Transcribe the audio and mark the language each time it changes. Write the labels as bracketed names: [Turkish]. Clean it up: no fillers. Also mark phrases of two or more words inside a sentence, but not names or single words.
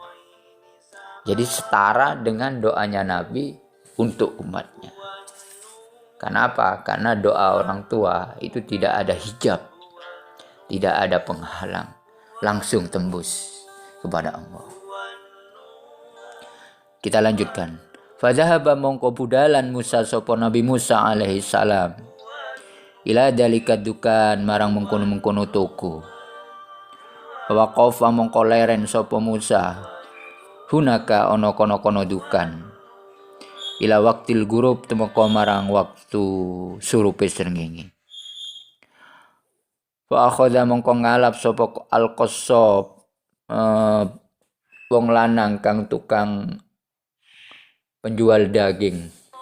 [Indonesian] Jadi setara dengan doanya Nabi untuk umatnya. Karena apa? Karena doa orang tua itu tidak ada hijab, tidak ada penghalang, langsung tembus kepada Allah. Kita lanjutkan. [Javanese] Fadzahaba mongko budalan Musa sapa Nabi Musa [Arabic] عليه السلام إلى ذلك الدكان [Javanese] marang mengkono-mengkono toko. Waqafa mongko leren sapa Musa hunaka ana kono-kono dukan. [Arabic] إلى وقت الغروب [Javanese] temeka marang waktu surupe srengenge. [Arabic] فأخذ [Javanese] mongko ngalap sapa al-qassab wong lanang kang tukang [Indonesian] penjual daging.